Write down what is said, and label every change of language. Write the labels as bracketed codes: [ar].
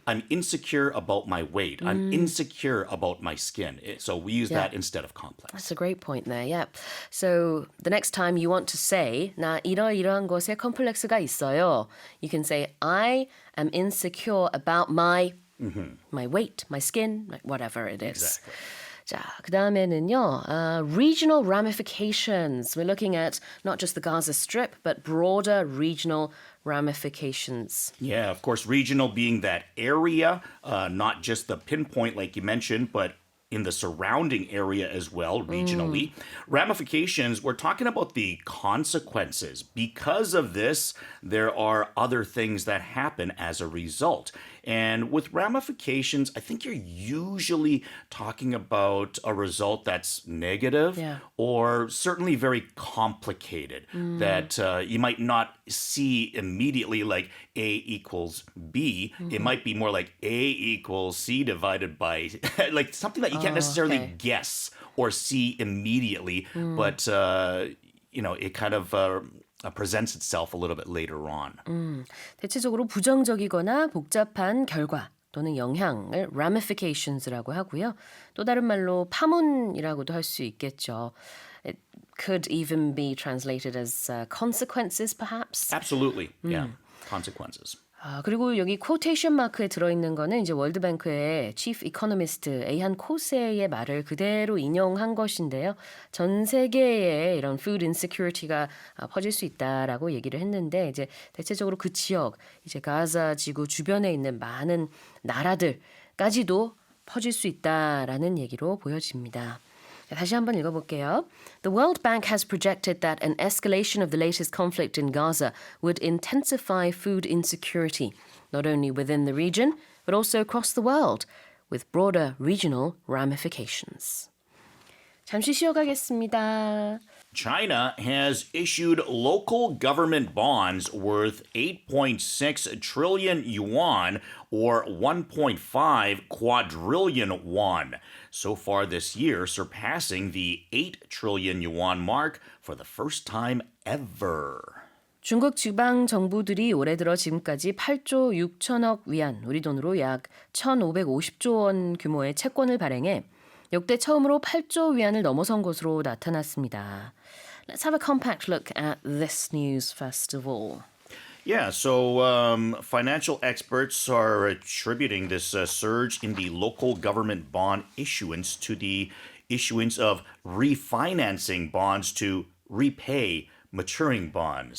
[en] I'm insecure about my weight. I'm insecure about my skin. So we use that instead of complex. That's a great point there. Yeah. So the next time you want to say [ko] 나 이러이러한 것에 컴플렉스가 있어요. [en] You can say I am insecure about my weight, my skin, whatever it is. Exactly. [ko] 자, 그 다음에는요, regional ramifications. [en] We're looking at not just the Gaza Strip, but broader regional ramifications. Yeah, of course, regional being that area, not just the pinpoint like you mentioned, but in the surrounding area as well, regionally. Ramifications, we're talking about the consequences. Because of this, there are other things that happen as a result. And with ramifications, I think you're usually talking about a result that's negative or certainly very complicated that you might not see immediately like A equals B. It might be more like A equals C divided by like something that you can't necessarily guess or see immediately, but it kind of presents itself a little bit later on. [ko] 대체적으로 부정적이거나 복잡한 결과 또는 영향을 ramifications라고 하고요. 또 다른 말로 파문이라고도 할 수 있겠죠. [en] It could even be translated as consequences, perhaps. Absolutely, yeah, consequences. [ko] 그리고 여기 quotation 마크에 들어있는 거는 이제 월드뱅크의 chief economist 에이한 코세의 말을 그대로 인용한 것인데요. 전 세계에 이런 food insecurity가 퍼질 수 있다라고 얘기를 했는데 이제 대체적으로 그 지역, 이제 가자 지구 주변에 있는 많은 나라들까지도 퍼질 수 있다라는 얘기로 보여집니다. 다시 한번 읽어볼게요. [en] The World Bank has projected that an escalation of the latest conflict in Gaza would intensify food insecurity, not only within the region, but also across the world, with broader regional ramifications. [ko] 잠시 쉬어가겠습니다. [en] China has issued local government bonds worth 8.6 trillion yuan or 1.5 quadrillion won so far this year, surpassing the 8 trillion yuan mark for the first time ever. [ko] 중국 지방 정부들이 올해 들어 지금까지 8조 6천억 위안, 우리 돈으로 약 1,550조 원 규모의 채권을 발행해 역대 처음으로 8조 위안을 넘어선 것으로 나타났습니다. [en] Let's have a compact look at this news first of all. Yeah, so financial experts are attributing this surge in the local government bond issuance to the issuance of refinancing bonds to repay maturing bonds.